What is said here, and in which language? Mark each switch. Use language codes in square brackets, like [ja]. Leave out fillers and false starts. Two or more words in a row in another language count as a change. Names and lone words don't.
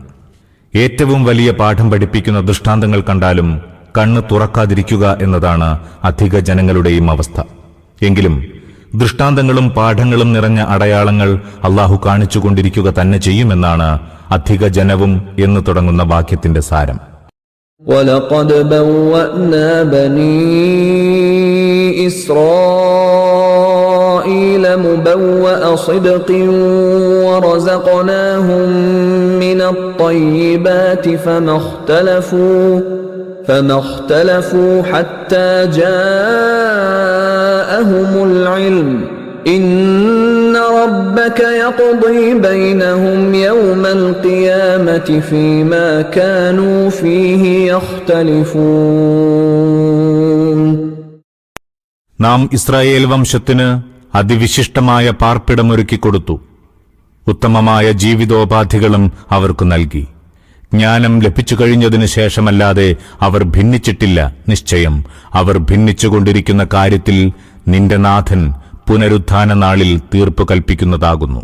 [ml] ഏറ്റവും വലിയ പാഠം പഠിപ്പിക്കുന്ന ദൃഷ്ടാന്തങ്ങൾ കണ്ടാലും കണ്ണ് തുറക്കാതിരിക്കുക എന്നതാണ് അധിക ജനങ്ങളുടെയും അവസ്ഥ. എങ്കിലും ദൃഷ്ടാന്തങ്ങളും പാഠങ്ങളും നിറഞ്ഞ അടയാളങ്ങൾ അള്ളാഹു കാണിച്ചുകൊണ്ടിരിക്കുക തന്നെ ചെയ്യുമെന്നാണ് അധിക ജനവും എന്ന് തുടങ്ങുന്ന വാക്യത്തിന്റെ സാരം. [ar] وَلَقَدْ بَوَّأْنَا بَنِي إِسْرَائِيلَ مُبَوَّأَ صِدْقٍ وَرَزَقْنَاهُم مِّنَ الطَّيِّبَاتِ فَمَا اخْتَلَفُوا حَتَّى جَاءَهُمُ الْعِلْمُ إِنَّ رَبَّكَ يَقْضِي بَيْنَهُمْ يَوْمَ الْقِيَامَةِ فِيمَا كَانُوا فِيهِ يَخْتَلِفُونَ. [ml] നാം ഇസ്രായേൽ വംശത്തിന് അതിവിശിഷ്ടമായ പാർപ്പിടമൊരുക്കിക്കൊടുത്തു. ഉത്തമമായ ജീവിതോപാധികളും അവർക്ക് നൽകി. ജ്ഞാനം ലഭിച്ചു കഴിഞ്ഞതിനു ശേഷമല്ലാതെ അവർ ഭിന്നിച്ചിട്ടില്ല. നിശ്ചയം അവർ ഭിന്നിച്ചുകൊണ്ടിരിക്കുന്ന കാര്യത്തിൽ നിന്റെ നാഥൻ പുനരുത്ഥാന നാളിൽ തീർപ്പു കൽപ്പിക്കുന്നതാകുന്നു.